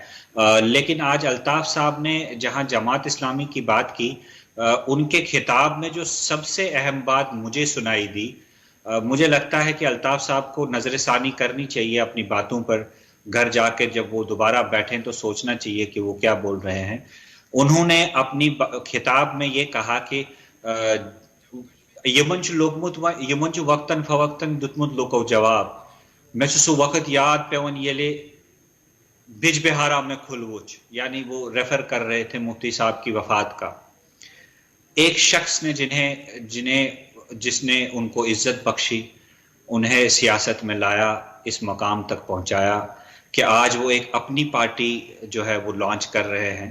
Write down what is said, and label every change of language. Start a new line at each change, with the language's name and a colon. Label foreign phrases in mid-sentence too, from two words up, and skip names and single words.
Urdu: لیکن آج الطاف صاحب نے جہاں جماعت اسلامی کی بات کی, ان کے خطاب میں جو سب سے اہم بات مجھے سنائی دی, مجھے لگتا ہے کہ الطاف صاحب کو نظر ثانی کرنی چاہیے اپنی باتوں پر. گھر جا کے جب وہ دوبارہ بیٹھیں تو سوچنا چاہیے کہ وہ کیا بول رہے ہیں. انہوں نے اپنی خطاب میں یہ کہا کہ
Kashmiri: یمن چھ وقتاً فوقتاً دتمت لوکو جواب, میں سو وقت یاد پیون یلے بج بہارا میں کھل وچ,
Urdu: یعنی وہ ریفر کر رہے تھے مفتی صاحب کی وفات کا. ایک شخص نے جس نے ان کو عزت بخشی, انہیں سیاست میں لایا, اس مقام تک پہنچایا کہ آج وہ ایک اپنی پارٹی جو ہے وہ لانچ کر رہے ہیں.